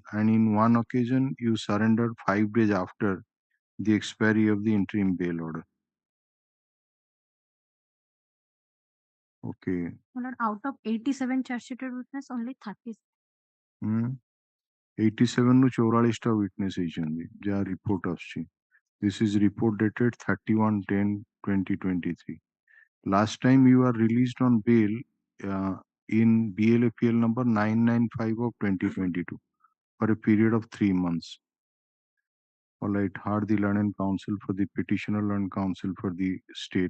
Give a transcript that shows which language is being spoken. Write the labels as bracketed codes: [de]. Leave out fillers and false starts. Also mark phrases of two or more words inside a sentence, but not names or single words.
[en] And in 1 occasion, you surrendered 5 days after the expiry of the interim bail order. Okay. My lord, out of 87 charge sheeted witness, only 30. [or] 87 नु 44 टा witness ହେଇଛନ୍ତି ଯାହା report ଆସୁଛି. [en] This is report dated 31/10/2023. Last time you are released on bail in BLAPL number 995 of 2022 for a period of 3 months. All right, heard the learned counsel for the petitioner, learned counsel for the state.